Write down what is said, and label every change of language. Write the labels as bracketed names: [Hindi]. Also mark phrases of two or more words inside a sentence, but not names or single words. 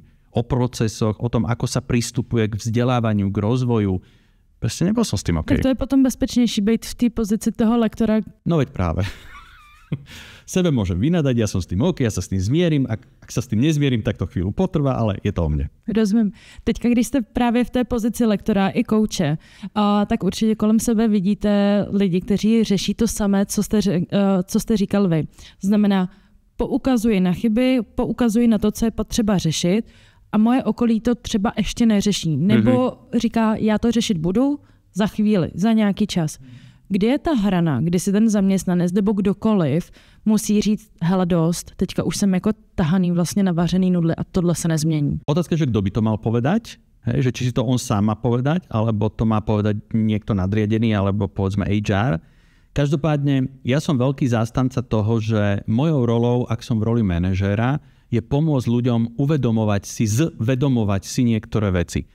[Slovak] O procesoch, o tom, ako sa pristupuje k vzdelávaniu, k rozvoju. Proste nebol som s tým OK. [Czech] Tak to je potom bezpečnejší byť v té pozici toho lektora. [Slovak] No veď práve. Sebe môžem vynadať, ja som s tým OK, ja sa s tým zmierim. Ak sa s tým nezmierim, tak to chvíľu potrvá, ale je to o mne. [Czech] Rozumím. Teďka, když jste právě v té pozici lektora i kouče, tak určitě kolem sebe vidíte lidi, kteří řeší to samé, co jste říkal vy. Znamená, poukazuji na chyby, poukazuji na to, co je potřeba řešit, a moje okolí to třeba ještě neřeší. Nebo říká, já to řešit budu za chvíli, za nějaký čas. Kde je ta hrana, kdy si ten zaměstnanec nebo kdokoliv musí říct, hele dost, teďka už jsem jako tahaný vlastně na vařený nudle a tohle se nezmění. [Slovak] Otázka, že kdo by to mal povedať? Hej, že či si to on sám má povedať, alebo to má povedať niekto nadriadený, alebo povedzme HR. Každopádne, ja som veľký zástanca toho, že mojou rolou, ak som v roli manažéra, je pomôcť ľuďom zvedomovať si niektoré veci.